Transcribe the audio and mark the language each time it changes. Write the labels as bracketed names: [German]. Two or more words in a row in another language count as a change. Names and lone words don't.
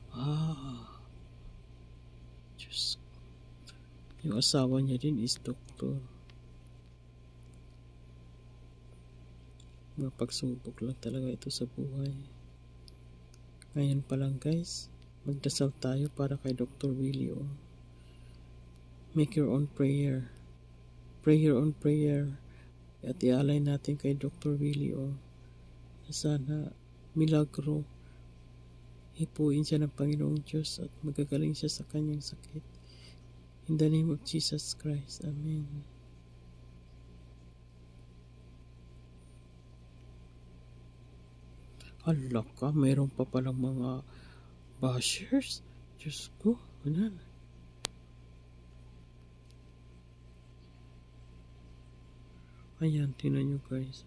[Filipino] Diyos. Yung asawa niya din is doktor. Mapagsubok lang talaga ito sa buhay. Ngayon pa lang guys, magdasal tayo para kay Dr. Willie. [English] Make your own prayer. Pray your own prayer. [Filipino] At ialay natin kay Dr. Willie. Sana milagro. Hipuin siya ng Panginoong Diyos at magagaling siya sa kanyang sakit. [English] In the name of Jesus Christ. Amen. [Filipino] Hala ka, mayroon pa palang mga bashers. Diyos ko, wala na. Ayan, tinan nyo guys.